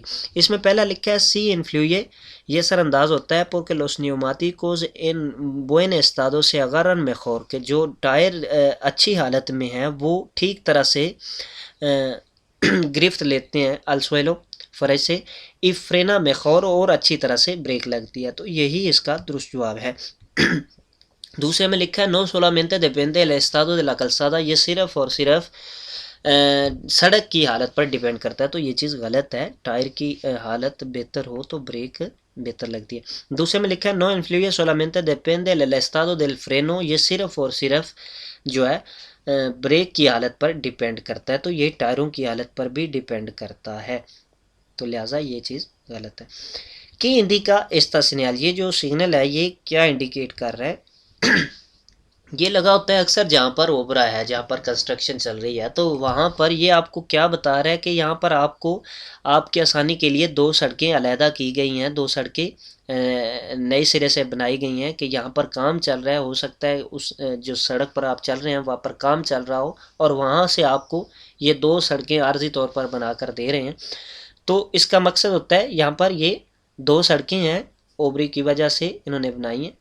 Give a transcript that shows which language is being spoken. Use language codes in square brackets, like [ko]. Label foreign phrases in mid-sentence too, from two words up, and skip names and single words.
[ur] اس میں پہلا لکھا ہے [es] si influye, [ur] یہ اثر انداز ہوتا ہے [es] porque los neumáticos en buen estado se agarran mejor، [ur] کہ جو ٹائر اچھی حالت میں ہیں وہ ٹھیک طرح سے گرفت لیتے ہیں [es] al suelo [ur] فرش سے، [es] y frena mejor، [ur] اور اچھی طرح سے بریک لگتی ہے، تو یہی اس کا درست جواب ہے۔ دوسرے میں لکھا ہے [es] no solamente depende el estado de la calzada، [ur] یہ صرف اور صرف سڑک کی حالت پر ڈیپینڈ کرتا ہے، تو یہ چیز غلط ہے، ٹائر کی حالت بہتر ہو تو بریک بہتر لگتی ہے۔ دوسرے میں لکھا ہے [es] no influye solamente depende el estado del freno، [ur] یہ صرف اور صرف جو ہے بریک کی حالت پر ڈیپینڈ کرتا ہے، تو یہ ٹائروں کی حالت پر بھی ڈیپینڈ کرتا ہے، تو لہٰذا یہ چیز غلط ہے۔ [es] qué indica esta señal, [ur] یہ جو سگنل ہے یہ کیا انڈیکیٹ کر رہا ہے؟ یہ لگا ہوتا ہے اکثر جہاں پر اوبرا ہے، جہاں پر کنسٹرکشن چل رہی ہے، تو وہاں پر یہ آپ کو کیا بتا رہا ہے کہ یہاں پر آپ کو آپ کی آسانی کے لیے دو سڑکیں علیحدہ کی گئی ہیں، دو سڑکیں نئے سرے سے بنائی گئی ہیں کہ یہاں پر کام چل رہا ہے، ہو سکتا ہے اس جو سڑک پر آپ چل رہے ہیں وہاں پر کام چل رہا ہو اور وہاں سے آپ کو یہ دو سڑکیں عارضی طور پر بنا کر دے رہے ہیں، تو اس کا مقصد ہوتا ہے یہاں پر یہ دو سڑکیں ہیں اوبری کی وجہ سے انہوں نے بنائی ہیں۔